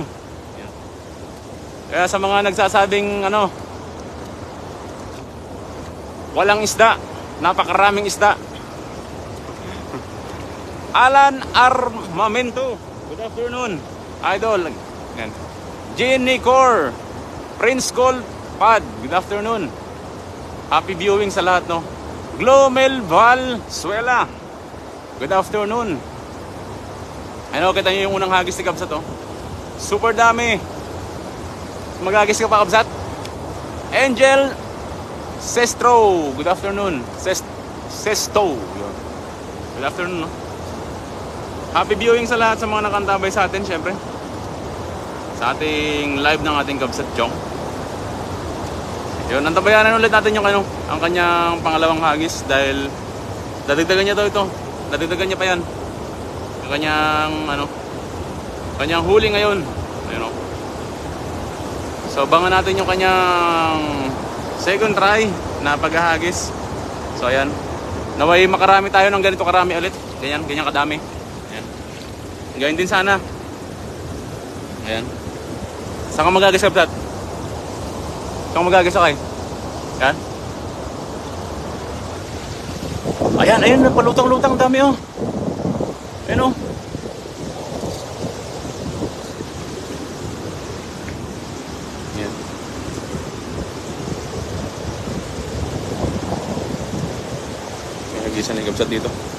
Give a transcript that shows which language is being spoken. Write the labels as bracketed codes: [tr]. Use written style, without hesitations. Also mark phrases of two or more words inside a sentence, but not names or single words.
[tl] Ayan. Kaya sa mga nagsasabing walang isda, napakaraming isda. [en] Alan Armamento, good afternoon, idol. [tl] Ayan. [en] Jenny Core, Prince Cole Pad, good afternoon. Happy viewing [tl] sa lahat, no? [en] Glomel Valsuela, good afternoon. [tl] Ano, kita nyo yung unang hagis ni Kabsat, oh. Super dami. Maghagis ka pa, Kabsat? [en] Angel Sestro, good afternoon. Sesto, good afternoon, no? Happy viewing [tl] sa lahat sa mga nakantabay sa atin, syempre. Sa ating live ng ating Kabsat Chong. Yun, nantabayanan ulit natin yung ang kanyang pangalawang hagis dahil dadagdagan niya daw ito. Dadagdagan niya pa yan. Ang kanyang huli ngayon. Ayun, oh. So, abangan natin yung kanyang [en] second try [tl] na paghahagis. So, ayan. Naway makarami tayo ng ganito karami ulit. Ganyan kadami. Gawin din sana. Ayan. Saan ka magagis, Kabsat? Saan ka magagis, okay? Ayan. Ayan, palutang-lutang dami, oh. Ayan, oh. Ayan. May hagisan ni Kabsat dito.